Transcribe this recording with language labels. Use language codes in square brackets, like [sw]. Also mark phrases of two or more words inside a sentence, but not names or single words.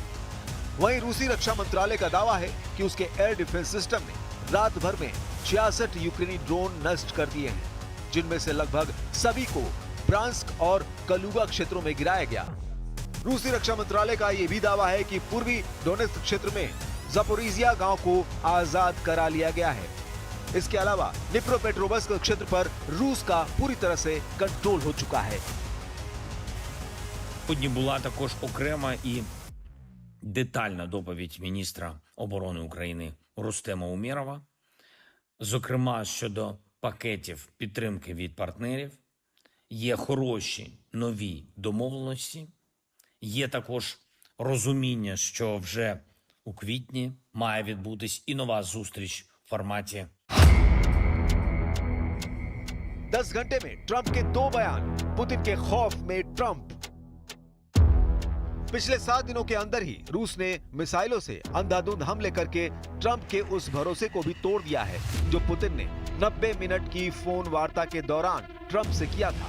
[hi] वहीं रूसी रक्षा मंत्रालय का दावा है कि उसके एयर डिफेंस सिस्टम ने रात भर में 66 यूक्रेनी ड्रोन नष्ट कर दिए हैं, जिनमें से लगभग सभी को ब्रांस्क और कलुगा क्षेत्रों में गिराया गया। रूसी रक्षा मंत्रालय का यह भी दावा है कि पूर्वी डोनेत्स्क क्षेत्र में ज़पोरिज़िया गांव को आजाद करा लिया गया है। इसके अलावा डिप्रोपेट्रोवस्क क्षेत्र पर रूस का पूरी तरह से कंट्रोल हो चुका है। [uk] Сьогодні була також окрема і детальна доповідь міністра оборони України Рустема Умєрова, зокрема щодо пакетів підтримки від партнерів. Є хороші нові домовленості, є також розуміння, що вже у квітні має відбутись і нова зустріч в форматі [hi] 10 घंटे में ट्रंप के 2 बयान, पुतिन के खौफ में ट्रंप। पिछले 7 दिनों के अंदर ही रूस ने मिसाइलों से अंधाधुंध हमले करके ट्रंप के उस भरोसे को भी तोड़ दिया है जो पुतिन ने 90 मिनट की फोन वार्ता के दौरान ट्रंप से किया था।